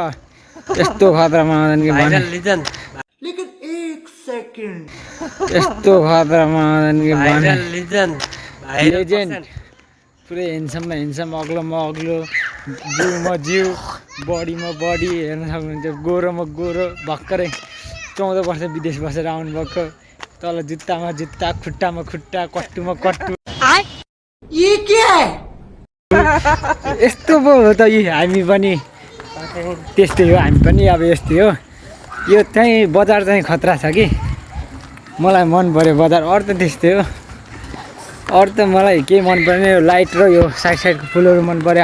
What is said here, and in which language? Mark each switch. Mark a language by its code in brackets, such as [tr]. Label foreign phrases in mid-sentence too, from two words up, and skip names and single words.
[ne] यस्तो खतरामा यस्तो खतरामा लेजेन्ड पुरै ह्यान्डसममा ह्यान्डसम, अग्लोमा अग्लो, जिउमा जिउ, बडीमा बडी हेर्न सक्नुहुन्छ। गोरोमा गोरो, भर्खरै 14 वर्ष विदेश बसेर आउनुभएको। तल जुत्तामा जुत्ता, खुट्टामा खुट्टा, कट्टुमा कट्टु। [hi] ये क्या है? [ne] यस्तो पो हो त यी हामी पनि त्यस्तै हो। हामी पनि अब यस्तै हो। यो चाहिँ बजार चाहिँ खतरा छ कि मलाई मन पर्यो बजार। अरू त त्यस्तै हो। अरू त मलाई के मन पर्ने यो लाइट र यो साइडको फुलहरू मन पर्यो।